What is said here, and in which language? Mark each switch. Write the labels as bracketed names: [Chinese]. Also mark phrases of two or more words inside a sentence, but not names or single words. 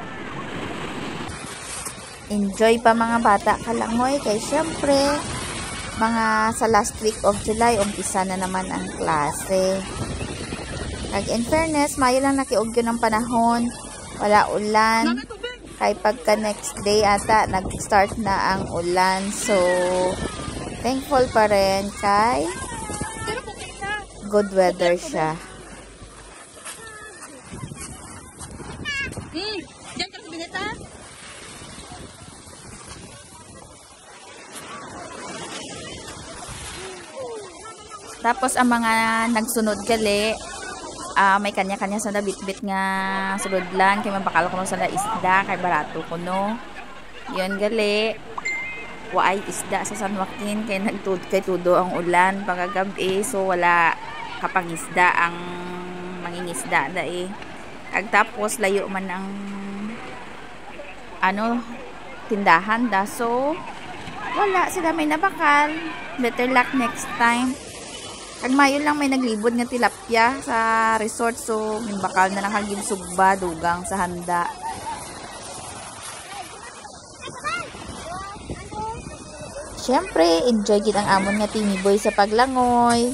[Hiligaynon] Enjoy pa mga bata kalangoy kay syempre mga sa [English] last week of July, [Hiligaynon] umpisa na naman ang klase. Kag [English] in fairness, [Hiligaynon] mayo lang nakiugyo ng panahon. Wala ulan. Kay pagka [English] next day [Hiligaynon] ata, nag-start na ang ulan. So, thankful pa rin kay [English] good weather [Hiligaynon] siya. Diyan ka sa binita? Tapos ang mga nagsunod gali, may kanya-kanya sa nabitbit nga sulodlan kay mabakal ko sa isda kay barato ko no. Yun gali. Waay isda sa San Joaquin kay kay tudo ang ulan pagkagabi, so wala kapag isda ang mangingisda da eh. Ag tapos layo man ang tindahan da, so wala sila may nabakal. [English] Better luck next time. [Hiligaynon] Ag mayo lang may naglibod nga tilapia sa resort, so bakal na lang hagin sugba dugang sa handa. Syempre, enjoy gid ang amon nga Timmy Boy sa paglangoy.